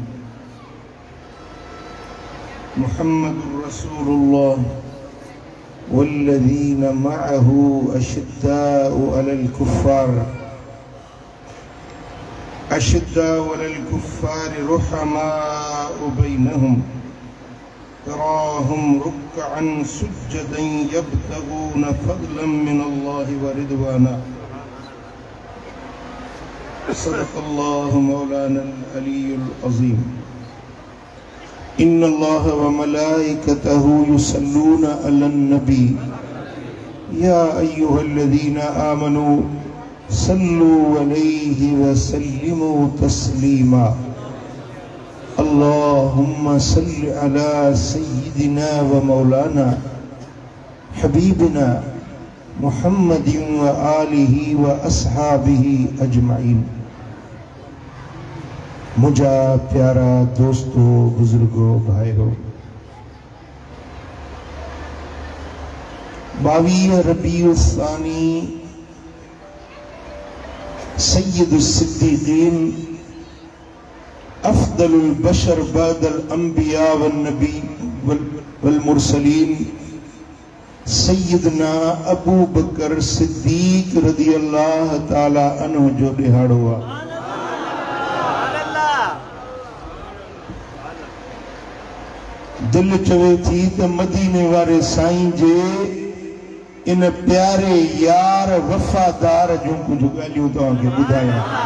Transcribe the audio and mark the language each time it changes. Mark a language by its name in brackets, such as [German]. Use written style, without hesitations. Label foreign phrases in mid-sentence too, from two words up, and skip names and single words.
[Arabic] محمد رسول الله والذين معه أشداء على الكفار رحماء بينهم تراهم ركعا سجدا يبتغون فضلا من الله ورضوانا. صدق الله مولانا العلي العظيم. إن الله وملائكته يصلون على النبي يا أيها الذين آمنوا صلوا عليه وسلموا تسليما. اللهم صل على سيدنا ومولانا حبيبنا محمد وآله وأصحابه أجمعين. [Sindhi] मुझा प्यारा दोस्तों, बुजुर्गों, भाइयों, 22 रबीउल सानी [Arabic] سيد الصديقين أفضل البشر بعد الأنبياء والنبي والمرسلين [Sindhi] सय्यदना अबू बकर सिद्दीक [Arabic] رضي الله تعالى عنه [Sindhi] जो ॾिहाड़ो आहे। दिल चवे थी त मदीने वारे साईं जे इन प्यारे यार वफ़ादार जूं कुछ ॻाल्हियूं तव्हांखे ॿुधायां।